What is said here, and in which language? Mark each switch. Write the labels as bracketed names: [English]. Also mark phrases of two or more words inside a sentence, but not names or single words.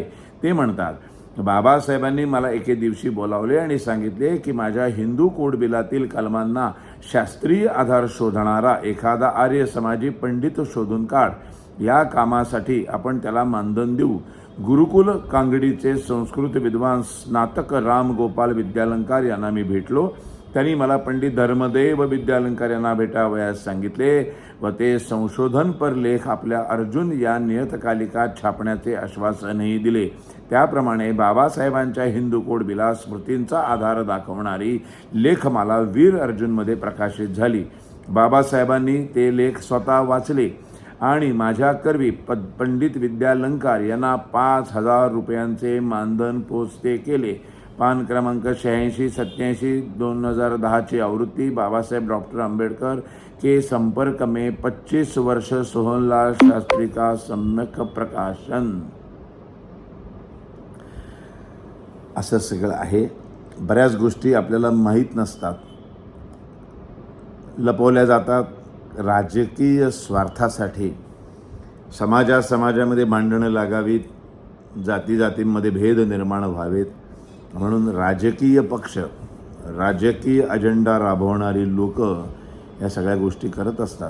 [Marathi] ते म्हणतात, बाबासाहेबांनी मला एके दिवशी बोलावले आणि सांगितले की माझ्या हिंदू कोड बिलातील कलमांना शास्त्रीय आधार शोधणारा एखादा आर्य समाजी पंडित शोधून काढ. या कामासाठी आपण त्याला मानधन देऊ. गुरुकुल कांगडीचे संस्कृत विद्वान स्नातक राम गोपाल विद्यालंकार यांना मी भेटलो. त्यांनी मला पंडित धर्मदेव विद्यालंकार यांना भेटावयास सांगितले व ते संशोधनपर लेख आपल्या अर्जुन या नियतकालिकात छापण्याचे आश्वासनही दिले. त्याप्रमाणे बाबासाहेबांच्या हिंदू कोड बिला स्मृतींचा आधार दाखवणारी लेखमाला वीर अर्जुनमध्ये प्रकाशित झाली. बाबासाहेबांनी ते लेख स्वतः वाचले आणि माझ्याकरवी पंडित विद्यालंकार यांना 5,000 रुपयांचे मानधन पोचते केले. पान क्रमांक [Hindi] 8687 2010 आवृत्ति बाबासाहेब डॉक्टर आंबेडकर के संपर्क में 25 वर्ष सोहनलाल शास्त्री का सम्यक प्रकाशन. [Marathi] असं सगळं आहे. बऱ्याच गोष्टी आपल्याला माहीत नसतात, लपवल्या जातात. राजकीय स्वार्थासाठी समाजामध्ये भांडणं लागावीत, जातींमध्ये भेद निर्माण व्हावेत म्हणून राजकीय पक्ष, राजकीय अजेंडा राबवणारी लोक या सगळ्या गोष्टी करत असतात.